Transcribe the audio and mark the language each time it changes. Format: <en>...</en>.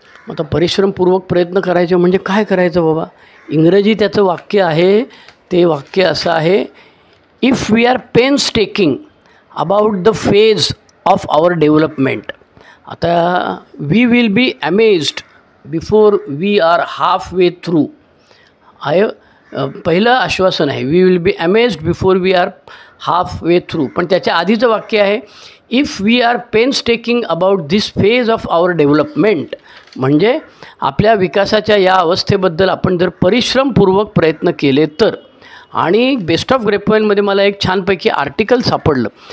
<mr>आता परिश्रमपूर्वक प्रयत्न करायचे म्हणजे काय करायचं बाबा? इंग्रजी त्याचं वाक्य आहे, ते वाक्य असं आहे,</mr> <en>If we are painstaking about the phase of our development.</en> <mr>आता</mr> <en>we will be amazed before we are half way through</en> <mr>आहे पहिलं आश्वासन आहे.</mr> <en>We will be amazed before we are half way through.</en> <mr>पण त्याच्या आधीचं वाक्य आहे,</mr> <en>If we are painstaking about this phase of our development.</en> <mr>म्हणजे आपल्या विकासाच्या या अवस्थेबद्दल आपण जर परिश्रमपूर्वक प्रयत्न केले तर. आणि बेस्ट ऑफ ग्रेपवाईनमध्ये मला एक छानपैकी आर्टिकल सापडलं.</mr>